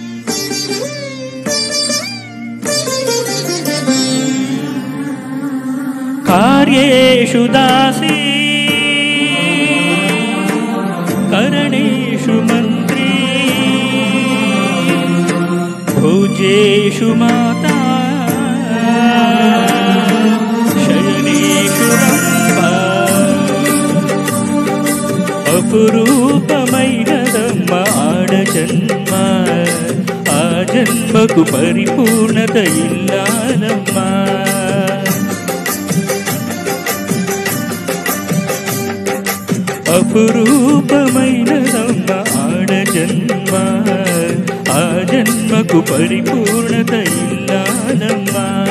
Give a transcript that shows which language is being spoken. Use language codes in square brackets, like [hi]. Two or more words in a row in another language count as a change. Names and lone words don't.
[sa] ಕಾರ್ಯೇಶು ದಾಸಿ ಕರ್ಣೇಶು ಮಂತ್ರಿ, ಭೋಜೇಶು ಮಾತಾ, ಶಯನೇಶು ರಂಭಾ. [te] అపురూపమైనదమ్మ ఆడ జన్మ, ఆ జన్మకు పరిపూర్ణత ఇల్లాలమ్మా. అపురూపమైనదమ్మ ఆడ జన్మ, ఆ జన్మకు పరిపూర్ణత ఇల్లాలమ్మా.